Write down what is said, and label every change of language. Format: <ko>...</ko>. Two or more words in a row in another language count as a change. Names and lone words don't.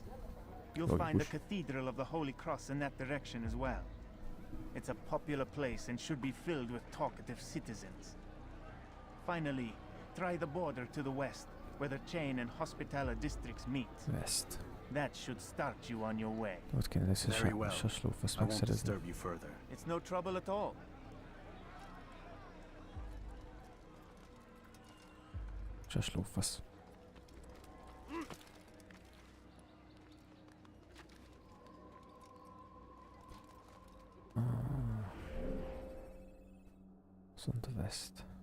<en>You'll find the Cathedral of the Holy Cross in that direction as well. It's a popular place and should be filled with talkative citizens. Finally, try the border to the west, where the Chain and Hospitaller districts meet. West. That should start you on your way.</en> <hu>Ott kéne lesz</hu> <en>Very well.</en> <hu>a slófasz</hu> <en>I won't</en> <hu>megszerezni.</hu> <en>disturb you further. It's no trouble at all.</en> <hu>A slófasz. Viszont a West.</hu>